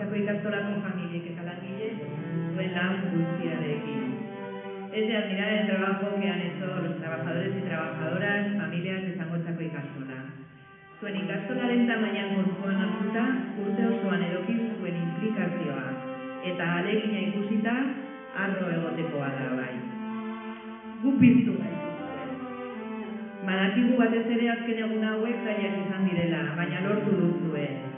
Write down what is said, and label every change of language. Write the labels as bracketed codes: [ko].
[eu] ikastolako familiek eta langile duen lan guztiarekin. [es] Es de admirar el trabajo que han hecho los trabajadores y trabajadoras, familias de Zangotzako ikastola. [eu] Zuen ikastolaren tamainan kontuan hartuta, urte osoan eduki zuen implikazioa, eta ahalegina ikusita, harro egotekoa da bai. Gu piztu gaituzue. Badakigu batez ere azken egun hauek zaiak izan direla, baina lortu duzue.